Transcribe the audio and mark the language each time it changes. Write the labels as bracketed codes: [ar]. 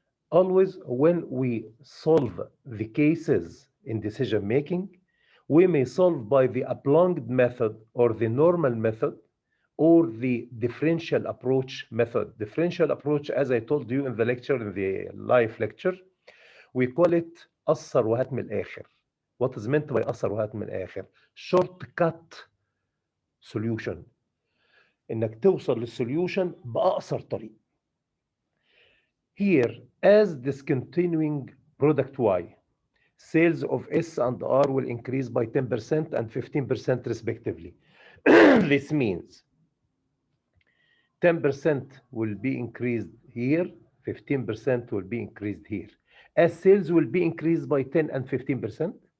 [en] Always when we solve the cases in decision making, we may solve by the applied method or the normal method or the differential approach method. Differential approach, as I told you in the lecture, in the live lecture, we call it [ar] قصر وهات من الآخر. [en] What is meant by [ar] قصر وهات من الآخر? [en] Shortcut solution. [ar] إنك توصل للسوليوشن بأقصر طريق. [en] Here, as discontinuing product Y, sales of S and R will increase by 10% and 15% respectively. This means 10% will be increased here, 15% will be increased here. As sales will be increased by 10 and 15%,